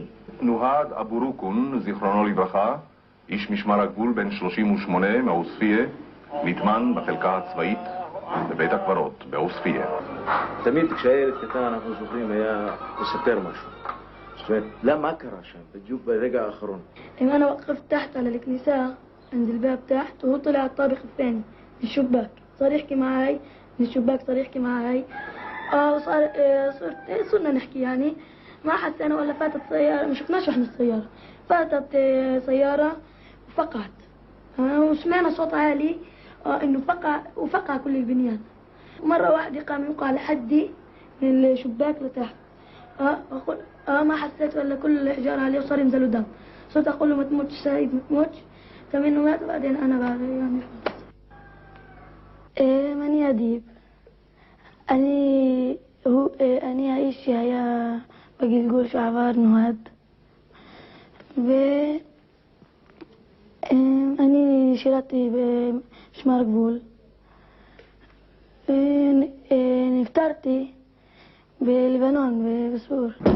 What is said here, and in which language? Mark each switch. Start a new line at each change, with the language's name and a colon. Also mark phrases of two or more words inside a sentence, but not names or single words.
Hebrew: נוהד אבו רוקון, זיכרונו לברכה, איש משמר הגבול בן 38 מעוספיה, נטמן בחלקה הצבאית בבית הקברות בעוספיה. תמיד כשהילד קטן אנחנו זוכרים היה לספר משהו. זאת אומרת, מה קרה שם בדיוק ברגע האחרון? אם אני
Arabic: وقفت تحت على الكنيسة عند الباب تحت وهو طلع الطابق الثاني من الشباك صار يحكي معي من الشباك صار يحكي معي صرنا نحكي يعني ما حسينا ولا فاتت سيارة ما شفناش احنا السيارة فاتت سيارة وفقعت وسمعنا صوت عالي انه وفقع كل البنيان مرة واحدة قام يوقع لحدي من الشباك لتحت ما حسيت ولا كل الحجارة عليه وصار ينزلوا دم صرت اقول له ما تموتش سعيد ما تموتش كمان مات وبعدين انا بعد يعني
Hebrew: ماني أديب אני האיש שהיה בגלגול שעבר נוהד ואני שירתי במשמר גבול ונפטרתי בלבנון בסור.